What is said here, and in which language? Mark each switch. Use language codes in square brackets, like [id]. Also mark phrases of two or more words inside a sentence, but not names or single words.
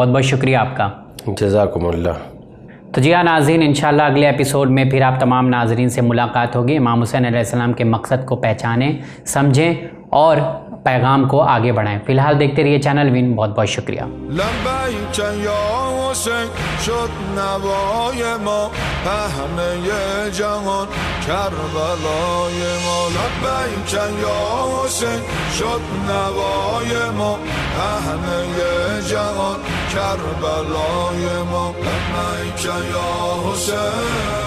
[ur] بہت بہت شکریہ آپ کا، [ar] جزاکم اللہ۔ [ur] تو جی ہاں ناظرین، انشاءاللہ اگلے ایپیسوڈ میں پھر آپ تمام ناظرین سے ملاقات ہوگی۔ امام حسین علیہ السلام کے مقصد کو پہچانیں، سمجھیں اور پیغام کو آگے بڑھائیں۔ فی الحال دیکھتے رہیے چینل وین۔ بہت بہت شکریہ۔ [ar] لبیک یا حسین [fa] شد نوای ما همه جهان کربلای ما [ar] لبیک یا حسین [fa] شد نوای ما همه جهان کربلای ما [ar] لبیک یا حسین